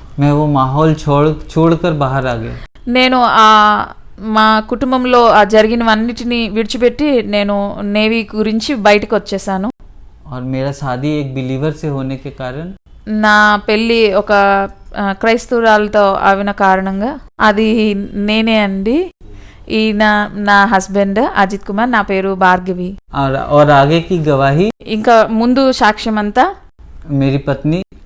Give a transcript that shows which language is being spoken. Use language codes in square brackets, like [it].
[hi] मैं वो माहौल छोड़कर बाहर आ गया. [te] నేను మా కుటుంబంలో జరిగినవన్నిటిని విడిచిపెట్టి నేను నేవీ గురించి బయటకు వచ్చేసాను. [hi] और मेरा शादी एक बिलीवर से होने के कारण [te] నా పెళ్ళి ఒక క్రైస్తవురాలతో అయిన కారణంగా అది నేనే అండి. ఈయన నా హస్బెండ్ అజిత్ కుమార్, నా పేరు భార్గవి. [hi] और आगे की गवाही [te] ఇంకా ముందు సాక్ష్యం అంతా [hi] मेरी पत्नी